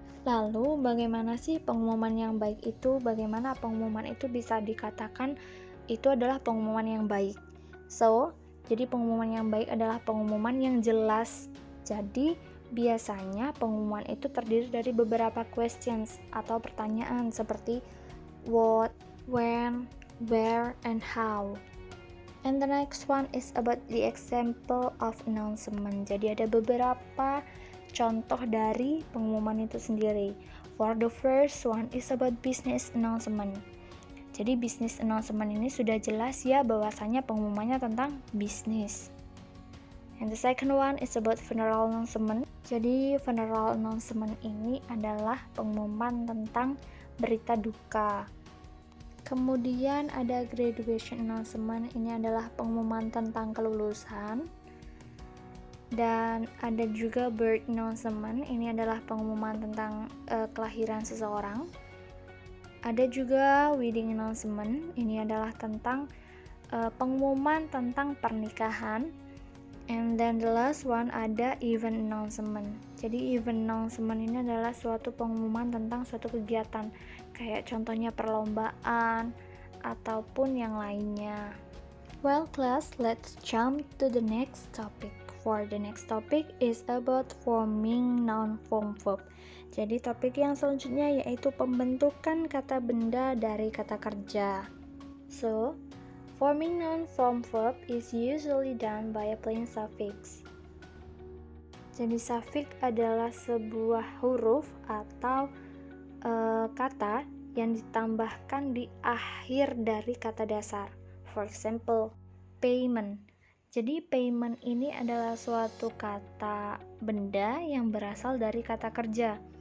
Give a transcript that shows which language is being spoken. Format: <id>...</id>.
<id>Lalu bagaimana sih pengumuman yang baik itu? Bagaimana pengumuman itu bisa dikatakan itu adalah pengumuman yang baik? Jadi pengumuman yang baik adalah pengumuman yang jelas. Jadi biasanya pengumuman itu terdiri dari beberapa questions atau pertanyaan seperti what, when, where, and how.</id> <en>And the next one is about the example of announcement.</en> <id>Jadi ada beberapa contoh dari pengumuman itu sendiri.</id> <en>For the first one is about business announcement.</en> <id>Jadi business announcement ini sudah jelas ya bahwasanya pengumumannya tentang bisnis.</id> <en>And the second one is about funeral announcement.</en> <id>Jadi funeral announcement ini adalah pengumuman tentang berita duka. Kemudian ada graduation announcement, ini adalah pengumuman tentang kelulusan. Dan ada juga birth announcement, ini adalah pengumuman tentang kelahiran seseorang. Ada juga wedding announcement, ini adalah tentang pengumuman tentang pernikahan.</id> <en>And then the last one</en> <id>ada event announcement. Jadi event announcement ini adalah suatu pengumuman tentang suatu kegiatan, kayak contohnya perlombaan ataupun yang lainnya.</id> <en>Well class, let's jump to the next topic. For the next topic is about forming noun form verb.</en> <id>Jadi topik yang selanjutnya yaitu pembentukan kata benda dari kata kerja.</id> <en>So, forming noun form verb is usually done by applying suffix.</en> <id>Jadi suffix adalah sebuah huruf atau kata yang ditambahkan di akhir dari kata dasar.</id> <en>For example,</en> <id>payment. Jadi payment ini adalah suatu kata benda yang berasal dari kata kerja.</id>